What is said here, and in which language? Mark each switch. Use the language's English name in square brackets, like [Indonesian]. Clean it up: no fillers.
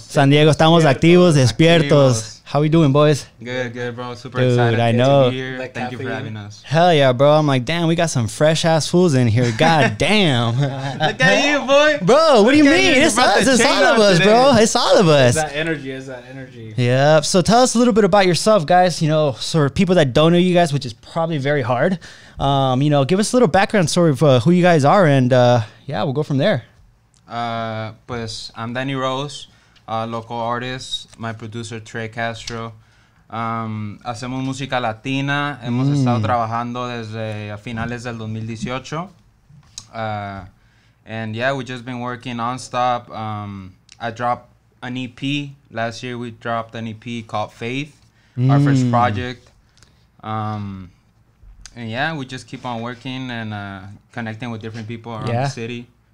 [Spanish] San Diego, estamos activos, despiertos. [English] How we doing, boys? Good, bro. Super Dude, excited I to know. be here. Thank you for having us. Hell yeah, bro. I'm like, damn, we got some fresh ass fools in here. God damn. Look at you, boy. Bro, what do you mean? It's us. It's all of us, bro. It's all of us. That energy. Yeah. So tell us a little bit about yourself, guys. You know, so for people that don't know you guys, which is probably very hard, give us a little background story of who you guys are. And yeah, we'll go from there. Pues I'm Danny Rose, local artist. My producer [Spanish] Tre Castro. Hacemos música latina. Hemos estado trabajando desde a finales del 2018. [English] And yeah, we've just been working nonstop. I dropped an EP. Last year we dropped an EP called Faith, our first project. And yeah, we just keep on working and connecting with different people around the city.